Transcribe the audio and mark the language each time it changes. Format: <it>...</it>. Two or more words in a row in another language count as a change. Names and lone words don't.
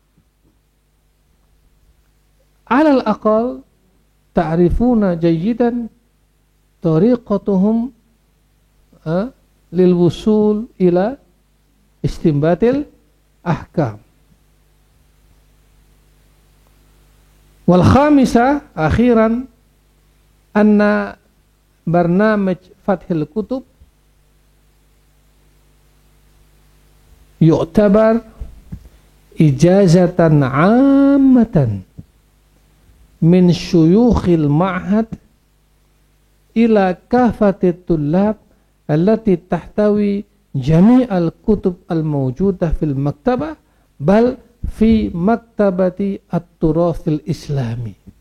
<ar>على الأقل تعرفون جيدا طريقتهم للوصول إلى استنباط الأحكام. والخامسة أخيرا أن برنامج فتح الكتب يعتبر إجازة عامة من شيوخ المعهد إلى كافة الطلاب التي تحتوي جميع الكتب الموجودة في المكتبة بل في مكتبة التراث الإسلامي.</ar>